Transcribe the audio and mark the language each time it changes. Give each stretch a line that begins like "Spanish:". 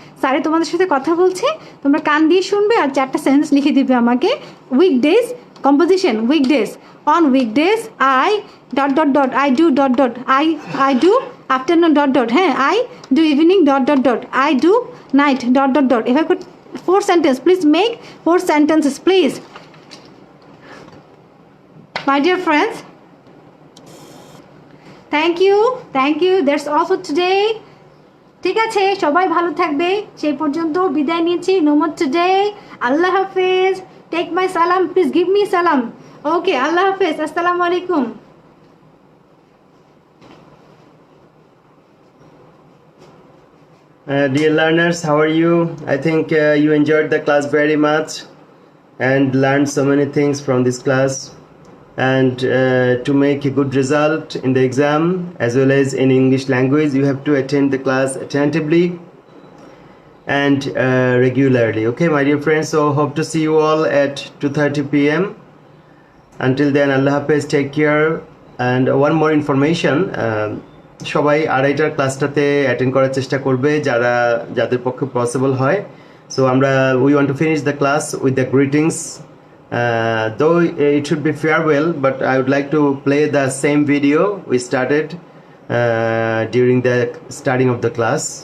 Bangla: স্যারে তোমাদের সাথে কথা বলছে, তোমরা কান দিয়ে শুনবে আর 4টা সেন্টেন্স লিখে দিবে আমাকে।
English: Weekdays composition, weekdays, on weekdays I dot dot dot, I do dot dot, I do afternoon dot dot, হ্যাঁ I do evening dot dot dot, I do night dot dot dot.
Bangla: এভাবে
English: 4 sentences. Please make 4 sentences, please. My dear friends, thank you. That's all for today.
Bangla: ঠিক আছে, সবাই ভালো থাকবে। সেই পর্যন্ত বিদায় নিচ্ছি।
English: No more today. আল্লাহ হাফেজ। Take my salam. Please give me salam.
Bangla: Okay, আল্লাহ হাফেজ। আসসালামু আলাইকুম।
English: Dear learners, how are you? I think you enjoyed the class very much and learned so many things from this class. And to make a good result in the exam as well as in English language, you have to attend the class attentively and regularly. Okay, my dear friends, so hope to see you all at 2:30 p.m. Until then, Allah Hafiz, take care. And one more information,
Bangla: সবাই আড়াইটার ক্লাসটাতে attend করার চেষ্টা করবে যাদের পক্ষে possible হয়।
English: So we want to finish the class with the greetings, though it should be farewell, but I would like to play the same video we started during the starting of the class.